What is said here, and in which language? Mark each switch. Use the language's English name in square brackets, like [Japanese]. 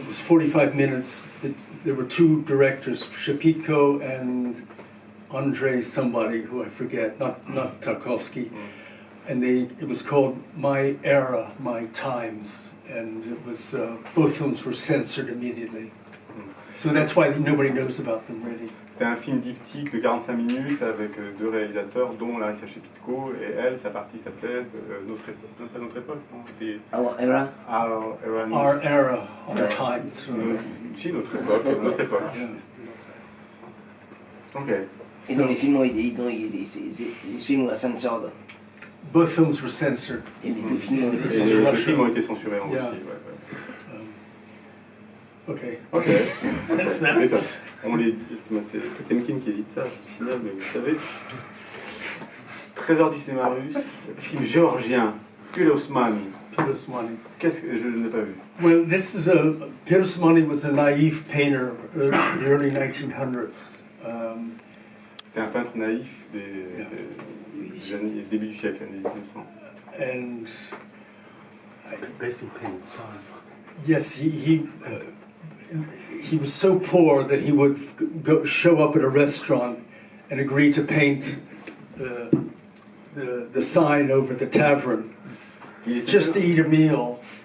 [English] It was 45 minutes. There were two directors, Shepitko and Andrei somebody, who I forget, not Tarkovsky. And it was called My Era, My Times. And it was, both films were censored immediately. So that's why nobody knows about them, really. [French] C'était un film diptyque de 45 minutes avec deux réalisateurs, dont Larissa Shepitko, et elle, sa partie s'appelait Notre époque, non? [English] Our Era. Our Era. Our Era, Our Times. [French] Si, Notre époque. Ok. Et donc les films ces films [English] were censored. Both films were censored. [French] Et les deux films ont été Et censurés. les films ont été censurés en Russie. [English] Okay. Ok. That's that. [French] Mais ça, on les dit, c'est Potemkine qui édite ça, je vous signale, mais vous savez. Trésor du cinéma russe, film géorgien, Pirosmani. Pirosmani. Qu'est-ce que je n'ai pas vu? [English] Well, Pirosmani was a naive painter in the early 1900s. [French] C'était un peintre naïf des années, début du siècle, années 1900. [English] And basically painted signs. Yes, he was so poor that he would show up at a restaurant and agree to paint the sign over the tavern just to eat a meal.